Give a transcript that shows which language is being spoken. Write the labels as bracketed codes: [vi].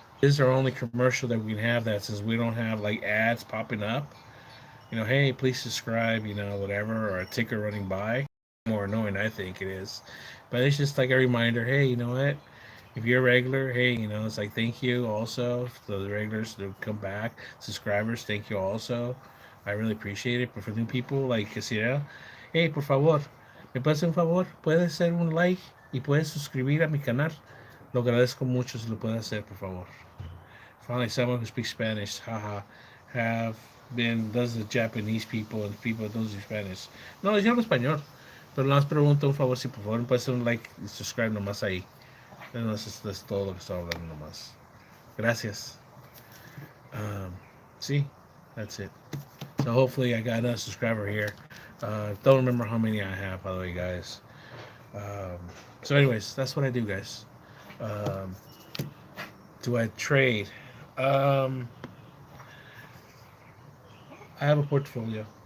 [en] This is our only commercial that we can have that says we don't have like ads popping up. Hey, please subscribe, whatever, or a ticker running by. More annoying, I think it is. But it's just like a reminder, hey, you know what? If you're a regular, hey, it's like thank you also to the regulars to come back. Subscribers, thank you also. I really appreciate it. But for new people, like Casira, hey, [es] por favor, me puedes hacer un favor, puedes hacer un like y puedes suscribir a mi canal. Lo agradezco mucho si lo puedes hacer, por favor. [en] Finally, someone who speaks Spanish, haha, have been those are Japanese people and people that don't speak Spanish. [es] No, yo hablo español. Pero nada más pregunto un favor, si por favor me puedes hacer un like y subscribe nomás ahí. Entonces, es todo lo que estoy hablando nomás. Gracias. [en] See, that's it. So hopefully I got a subscriber here. Don't remember how many I have, by the way, guys. So anyways, that's what I do, guys. Um, do I trade? Um, I have a portfolio.